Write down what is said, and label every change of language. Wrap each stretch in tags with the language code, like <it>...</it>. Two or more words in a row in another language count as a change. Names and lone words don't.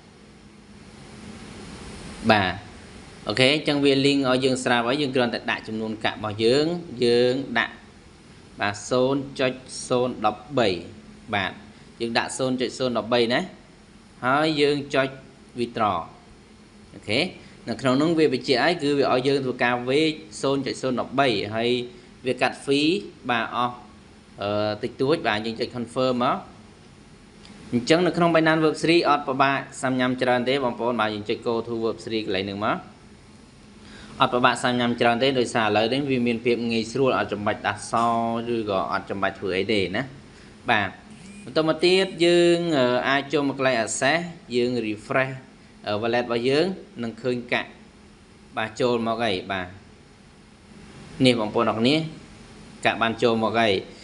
<km>បាទអូខេអញ្ចឹងវា link ឲ្យយើងស្រាប់ហើយយើងគ្រាន់តែដាក់ចំនួនកាក់របស់យើងដាក់បាទ 0.013 បាទយើងដាក់ 0.013 ណាហើយយើងចុច withdraw អូខេនៅក្នុងនោះ វាបញ្ជាក់ឲ្យគឺវាឲ្យយើងធ្វើការវេ 0.013 ហើយវាកាត់ fee បាទអស់តិចតួចបាទយើងចុច confirm មកអ ញ្ចឹងនៅក្នុង Binance Web3 អត់ពិបាកសាំញ៉ាំច្រើនទេបងប្អូនបាទយើងចុច</km> <en>go to Web3</en> <km>កន្លែងហ្នឹងមកអត់ពិបាកសាំញ៉ាំច្រើនទេដោយសារឥឡូវនេះវាមានភាពងាយស្រួលអត់ចាំបាច់ដាស់សឬក៏អត់ចាំបាច់ធ្វើអីទេណាបាទបន្តមកទៀតយើងអាចចូលមកកន្លែង access យើង</km> <en>refresh wallet</en> <km>របស់យើងនឹងឃើញកាក់បាទចូលមកហើយបាទនេះបងប្អូនអរគ្នាកាក់បានចូលមកហើយ</km>